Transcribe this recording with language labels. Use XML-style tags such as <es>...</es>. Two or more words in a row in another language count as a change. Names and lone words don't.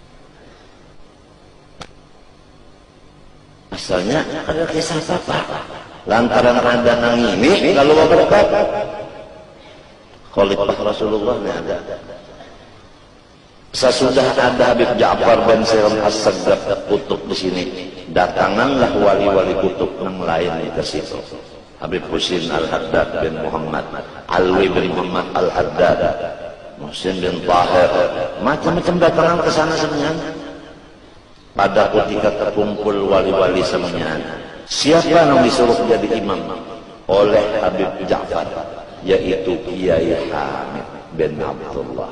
<id>Asalnya ada kisah apa?</id> <bjn>lantaran ada nang ini lalu berkat khalifah Rasulullah ada.</bjn> <id>Sesudah ada Habib Ja'far bin Sairam As-Saggab kutub di sini, datanganlah wali-wali kutub yang lain ke situ. Habib Husin Al-Haddad bin Muhammad, Alwi bin Muhammad Al-Haddad, Muhsin bin Tahir, macam-macam datangan ke sana semuanya. Pada ketika terkumpul wali-wali semuanya, siapa yang disuruh jadi imam oleh Habib Ja'far, yaitu Kiai Hamid bin Abdullah.</id>